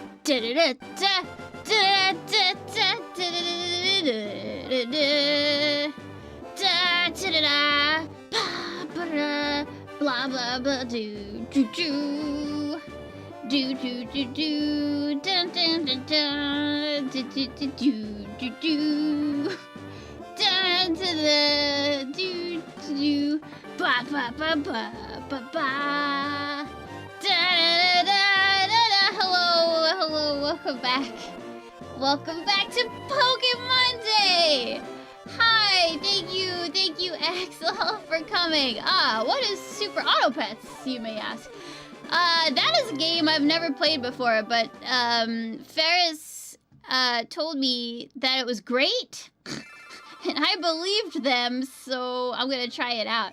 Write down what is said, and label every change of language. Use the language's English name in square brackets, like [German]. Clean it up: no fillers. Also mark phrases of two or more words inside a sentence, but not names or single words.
[English] Blah blah blah do do do do do do do dun dun dun dun do do do do do dun dun do do ba ba ba ba ba ba da da da da. Hello, welcome back. Welcome back to Pokemon Day. Hi, thank you, Axel, for coming. What is Super Auto Pets, you may ask? That is a game I've never played before, but Feris told me that it was great, and I believed them, so I'm gonna try it out.